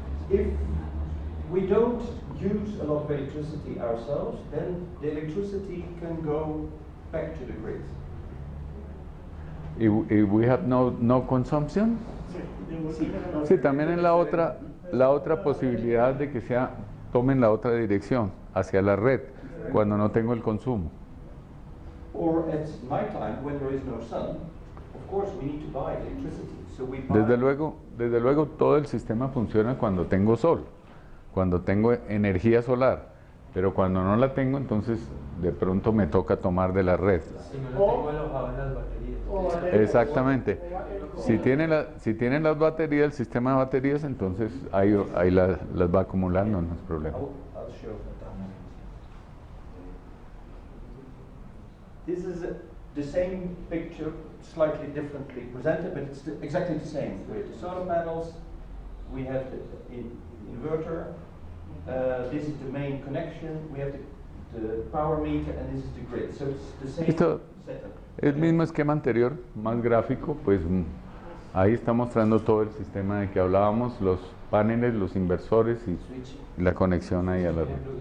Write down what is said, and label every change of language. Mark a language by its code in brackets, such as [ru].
[en] If we don't use a lot of electricity ourselves, then the electricity can go back to the grid. If we have no consumption, [es] sí, también es la otra posibilidad de que tomen la otra dirección, hacia la red, cuando no tengo el consumo. [en] Or at nighttime, when there is no sun, of course we need to buy electricity. So we buy. [es] Desde luego todo el sistema funciona cuando tengo sol, cuando tengo energía solar, pero cuando no la tengo, entonces de pronto me toca tomar de la red. Si no lo tengo alojado en las baterías. Exactamente. Si tienen las baterías, el sistema de baterías, entonces ahí las va acumulando, no es problema. [en] I'll show. This is the same picture, slightly differently presented, but it's exactly the same. With the solar panels, we have the inverter. This is the main connection. We have the power meter, and this is the grid. So it's the same [es] Esto [en] setup. [es] el mismo esquema anterior, más gráfico, pues ahí está mostrando todo el sistema de que hablábamos, los paneles, los inversores y la conexión ahí a la red.